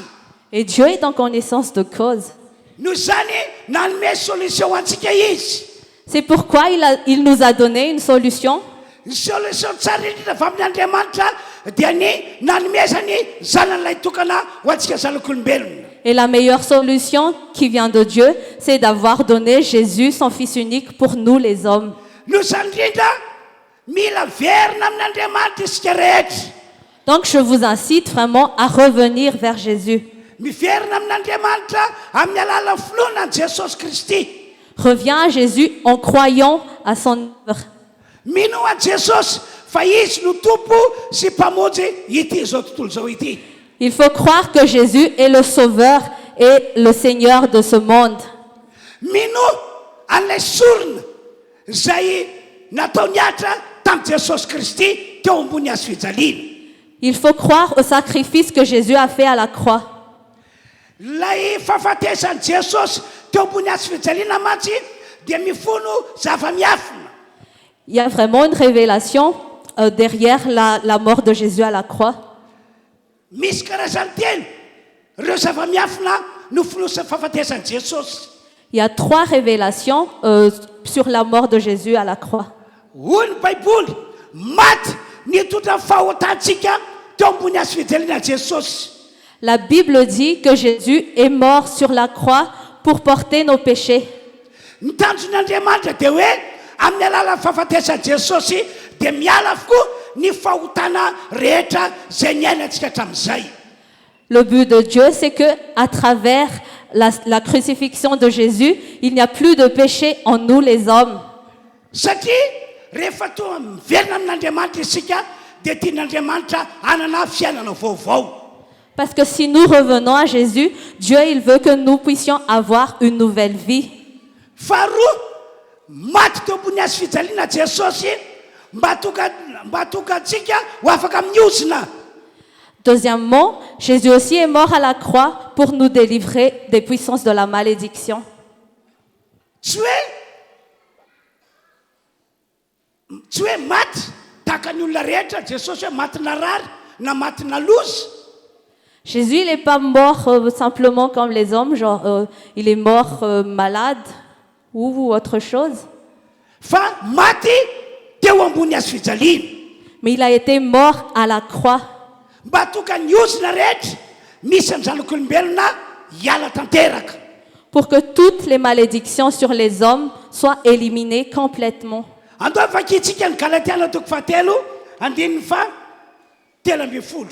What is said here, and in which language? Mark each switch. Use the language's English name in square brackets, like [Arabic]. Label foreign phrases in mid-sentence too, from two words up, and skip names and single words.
[French] Et Dieu est en connaissance de cause. [Malagasy] Noho izany nanome solution antsika izy. [French] C'est pourquoi il nous a donné une solution. [Malagasy] Ny solution tsara indrindra avy amin'ny Andriamanitra dia ny nanomezany zanan'ilay tokana ho antsika zanak'olombelona. [French] Et la meilleure solution qui vient de Dieu, c'est d'avoir donné Jésus, son Fils unique, pour nous les hommes. [Malagasy] Noho izany indrindra mila verina amin'Andriamanitra isika rehetra. [French] Donc je vous incite vraiment à revenir vers Jésus. [Malagasy] Miverina amin'Andriamanitra amin'ny alala finoana Jesosy Kristy. [French] Reviens à Jésus en croyant à son œuvre. [Malagasy] Mino a Jesosy fa izy no tompo sy mpamonjy ity zao tontolo zao ity. [French] Il faut croire que Jésus est le Sauveur et le Seigneur de ce monde. [Malagasy] Mino an'ilay sorona izay natao niatra tamin'i Jesosy Kristy teo ambony hazo fijaliana. [French] Il faut croire au sacrifice que Jésus a fait à la croix. [Malagasy] Lay fahafatesany Jesosy teo ambony hazo fijaliana mantsy dia mifono zava-miafina. [French] Il y a vraiment une révélation derrière la mort de Jésus à la croix. [Malagasy] Misy karazany telo ireo zava-miafina nofonosany fahafatesany Jesosy. [French] Il y a 3 révélations sur la mort de Jésus à la croix. [Malagasy] Hoy ny Baiboly, maty nitondra fahotantsika teo ambony hazo fijaliana Jesosy. [French] La Bible dit que Jésus est mort sur la croix pour porter nos péchés. [Malagasy] Ny tanjon'Andriamanitra dia hoe amin'ny alalan'ny fahafatesany Jesosy dia miala avokoa ny fahotana rehetra izay niainantsika hatramin'izay. [French] Le but de Dieu, c'est que à travers la crucifixion de Jésus, il n'y a plus de péché en nous les hommes. [Malagasy] Satria rehefa toa miverina amin'Andriamanitra isika dia tian'Andriamanitra hanana fiainana vaovao. [French] Parce que si nous revenons à Jésus, Dieu il veut que nous puissions avoir une nouvelle vie. [Malagasy] Faharoa, maty teo ambony hazo fijaliana Jesosy mba tonga antsika ho afaka miozina. [French] Deuxièmement, Jésus aussi est mort à la croix pour nous délivrer des puissances de la malédiction. [Malagasy] Tsy hoe maty tahaka ny olona rehetra Jesosy hoe maty narary na maty nalozy. [French] Jésus il n'est pas mort simplement comme les hommes, genre il est mort malade ou autre chose. [Malagasy] Fa maty teo ambony hazo fijaliana. [French] Mais il a été mort à la croix. [Malagasy] Mba tonga ny ozina rehetra misy amin'ny zanak'olombelona hiala tanteraka. [French] Pour que toutes les malédictions sur les hommes soient éliminées complètement. [Malagasy] Andao vakitsika ny Galatiana toko fahatelo andininy fa telo ambin'ny folo.